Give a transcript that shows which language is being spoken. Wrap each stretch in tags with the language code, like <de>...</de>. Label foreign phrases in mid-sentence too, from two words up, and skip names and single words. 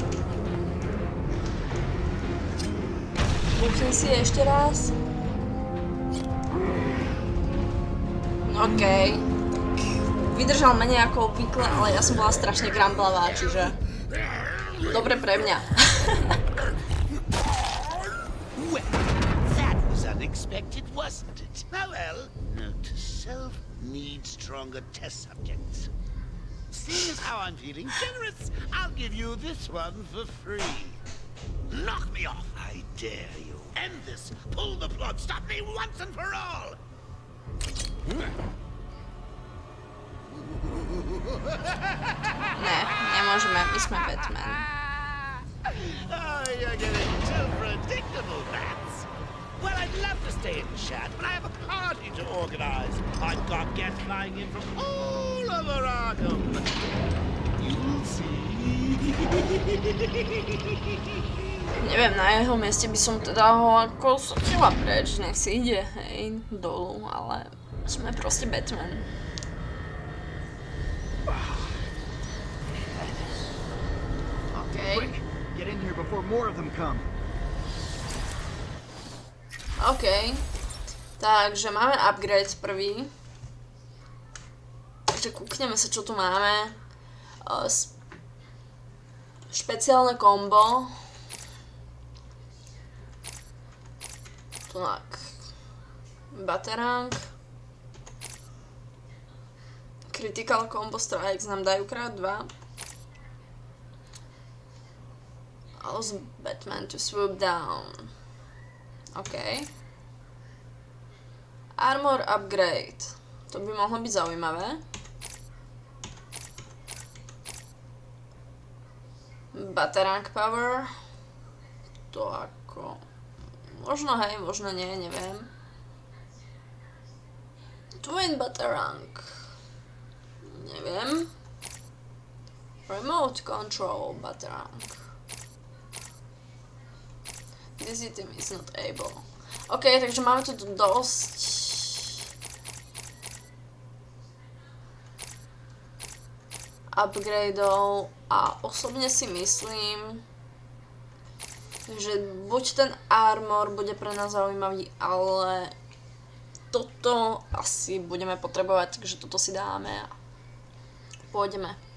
<sk>Buchni si ešte raz. OK. Vydržal menej ako obvykle, ale ja som bola strašne gramblavá, čiže... Dobre pre mňa.</sk> <en>Unexpected, wasn't it? Oh well, note to self, need stronger test subjects. Seeing as how I'm feeling generous, I'll give you this one for free. Knock me off, I dare you. End this. Pull the plug. Stop me once and for all.</en> <sk>Ne, nemôžeme, my sme Batman.</sk> <en>Oh, you're getting too predictable, Bats. Well, I'd love to stay and chat, but I have a party to organize. I've got guests flying in from all over Arkham. You'll see.</en> <sk>Neviem, na jeho mieste by som teda ho ako sotila preč, nech si ide, hej, dolu, ale sme proste Batman. OK.</sk> <en>Get in here before more of them come.</en> <sk>OK. Takže máme upgrade prvý. Takže kúkneme sa, čo tu máme. Špeciálne kombo. Tak. Batarang.</sk> <en>Critical combo strikes</en> <sk>nám dajú krát 2.</sk> <en>Allows Batman to swoop down. OK. Armor upgrade.</en> <sk>To by mohlo byť zaujímavé.</sk> <en>Batarang power.</en> <sk>To ako... Možno hej, možno nie, neviem.</sk> <en>Twin batarang.</en> <sk>Neviem.</sk> <en>Remote control batarang. This item is not able.</en> <sk>OK, takže máme tu dosť upgradeov a osobne si myslím, že buď ten armor bude pre nás zaujímavý, ale toto asi budeme potrebovať, takže toto si dáme a pôjdeme.</sk>